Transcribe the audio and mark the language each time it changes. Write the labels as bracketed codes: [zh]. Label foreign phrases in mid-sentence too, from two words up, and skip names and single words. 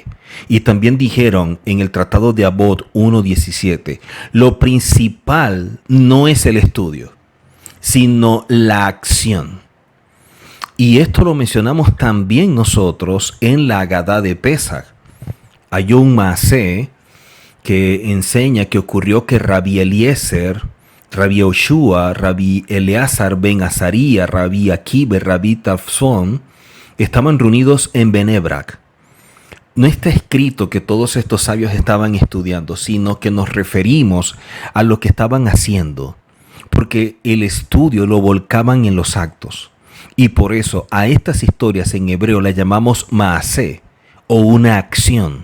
[es] Y también dijeron en el Tratado de Abod 1.17, lo principal no es el estudio, sino la acción. Y esto lo mencionamos también nosotros en la Agadá de Pesach. Hay un maaseh que enseña que ocurrió que Rabbi Eliezer, Rabbi Yoshua, Rabbi Eleazar ben Azaría, Rabbi Akiva, Rabbi Tafson estaban reunidos en Benebrak. No está escrito que todos estos sabios estaban estudiando, sino que nos referimos a lo que estaban haciendo, porque el estudio lo volcaban en los actos. Y por eso a estas historias en hebreo las llamamos maaseh o una acción.